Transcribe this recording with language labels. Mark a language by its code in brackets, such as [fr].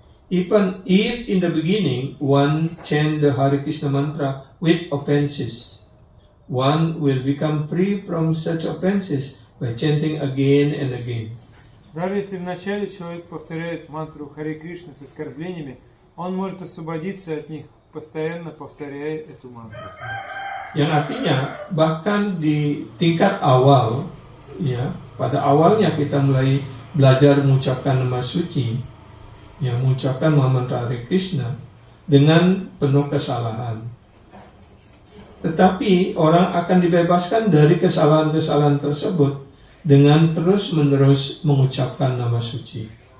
[en] Even if in the beginning one chant the Hare Krishna mantra with offenses, one will become free from such offenses by chanting again and again. [ru] Даже если вначале человек повторяет мантру Харе Кришна с оскорблениями, он может освободиться от них, постоянно повторяя эту мантру. [id] Yang artinya bahkan di tingkat awal, ya, pada awalnya kita mulai belajar mengucapkan nama suci, ya, mengucapkan mantra Hare Krishna dengan penuh kesalahan. Tetapi orang akan dibebaskan dari kesalahan-kesalahan tersebut dengan terus-menerus mengucapkan nama suci.